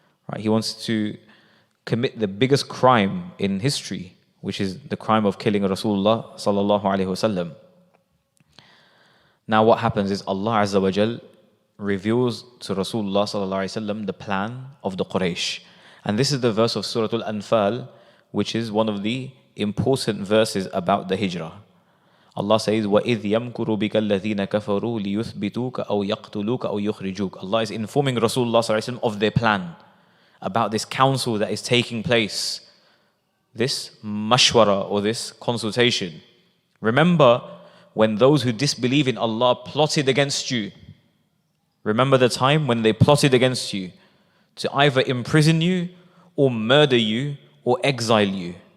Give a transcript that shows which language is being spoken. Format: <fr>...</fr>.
<en>Right? He wants to commit the biggest crime in history, which is the crime of killing Rasulullah sallallahu alaihi wasallam. Now what happens is Allah Azza wa Jal reveals to Rasulullah sallallahu alaihi wasallam the plan of the Quraysh. And this is the verse of Surah Al-Anfal, which is one of the important verses about the Hijrah.</en> <ar>Allah says, وَإِذْ يَمْكُرُ بِكَ الَّذِينَ كَفَرُوا لِيُثْبِتُوكَ أَوْ يَقْتُلُوكَ أَوْ يُخْرِجُوكَ.</ar> <en>Allah is informing Rasulullah sallallahu alaihi wasallam of their plan, about this council that is taking place, this mashwara or this consultation. Remember when those who disbelieve in Allah plotted against you. Remember the time when they plotted against you to either imprison you or murder you or exile you.</en>